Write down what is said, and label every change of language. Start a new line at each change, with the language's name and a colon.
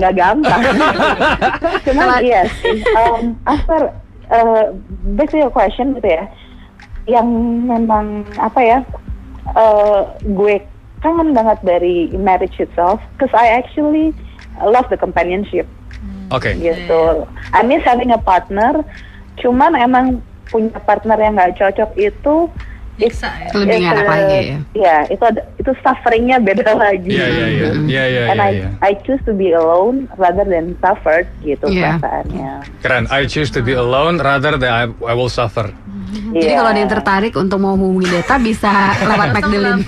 Indonesian: nggak gampang. Cuman iya sih.
English: After back to your question
Indonesian: gitu ya, yang memang apa ya, gue kangen banget dari
English: marriage itself, cause I actually love the companionship
Indonesian: Oke. gitu.
English: I miss having a partner,
Indonesian: cuman emang punya partner yang nggak cocok itu Bisa ya. lebih nggak enak lagi ya. Ya, itu sufferingnya beda lagi. Iya.
English: And I choose to be alone rather than suffered
Indonesian: gitu Iya. perasaannya. Keren.
English: I choose to be alone rather than I will suffer.
Indonesian: Jadi Iya. kalau ada yang tertarik untuk mau hubungi Deta bisa lewat Magdalene.